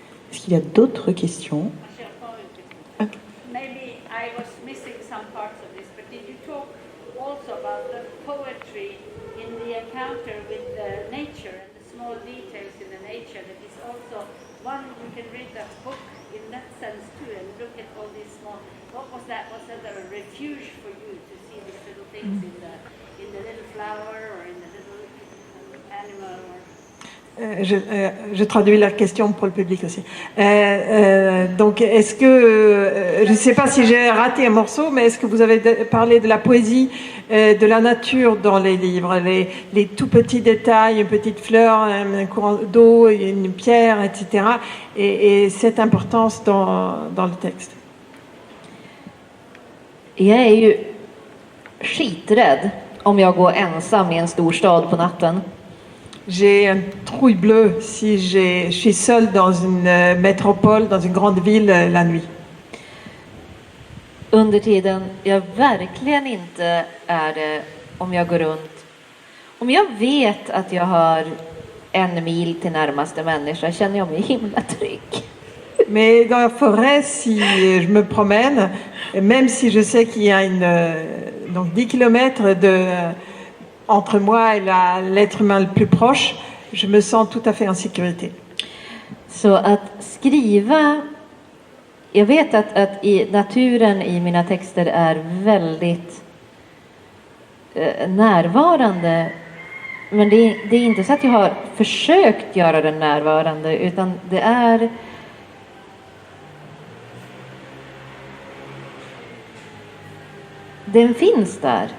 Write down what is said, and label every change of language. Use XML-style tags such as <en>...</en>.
<fr>Est-ce qu'il y a d'autres questions?</fr> <en>Maybe I was missing some parts of this, but did you talk also about the poetry in the encounter with the nature and the small details in the nature? That is also one, you can read that book in that sense too and look at all these small, what was that? Was that a refuge for you to see these little things in the little flower or in the little animal? Or...</en> <fr>Je traduis la question pour le public aussi. Donc, est-ce que, je ne sais pas si j'ai raté un morceau, mais est-ce que vous avez parlé de la poésie, de la nature dans les livres, les tout petits détails, une petite fleur, un courant d'eau, une pierre, etc. Et cette importance dans le texte.</fr> <sv>Jag är ju skiträdd om jag går ensam i en stor stad på natten.</sv> <fr>J'ai un trouille bleu si je suis seule dans une métropole, dans une grande ville la nuit.</fr> <sv>Under tiden jag verkligen inte är det om jag går runt. Om jag vet att jag har 1 mil till närmaste människa känner jag mig himla trygg.</sv> <fr>Mais dans la forêt, si je me promène, même si je sais qu'il y a donc 10 kilomètres entre moi et l'être humain le plus proche, je me sens tout à fait en sécurité.</fr> <sv>Så att skriva, jag vet att i naturen i mina texter är väldigt närvarande. Men det är inte så att jag har försökt göra den närvarande, utan det är den finns där.</sv>